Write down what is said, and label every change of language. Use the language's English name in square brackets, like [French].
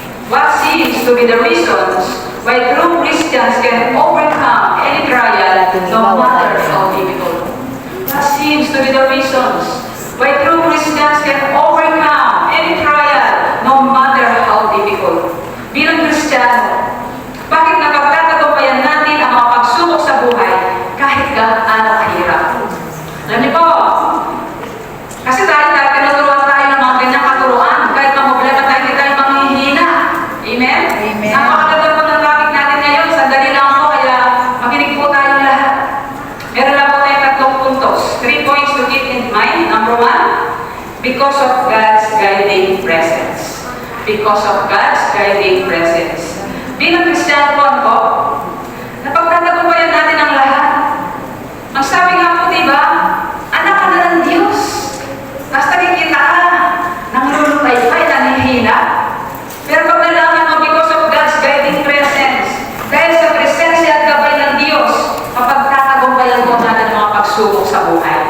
[English] What seems to be the reasons why true Christians can overcome any trial, no matter how difficult? What seems to be the reasons why true Christians can overcome any trial, no matter how difficult? [Filipino] Bilang Kristiyano, bakit napagtatagumpayan natin ang mga pagsubok sa buhay kahit gaano kahirap? Alam niyo po, kasi tayo tinuturuan tayo ng mga ganyang katuruan, kahit problema tayo, hindi tayo manghihina. Amen? Amen. Napakaganda po ng topic natin ngayon. Sandali lang po, kaya makinig po tayong lahat. Meron lang po tayong tatlong puntos. [English] 3 points to keep in mind. Number 1, because of God's guiding presence. Because of God's guiding presence. [Filipino] Bilang Kristiyano po, napagtatagumpayan natin ang lahat. Ang sabi nga po, diba, anak ka na ng Diyos. Basta nakikita ka, nanglulupay-pay, nanihina. Pero pag nalaman mo, [English] because of God's guiding presence, [Filipino] dahil sa presensya at gabay ng Diyos, kapag tatagumpayan po natin ang mga pagsubok sa buhay.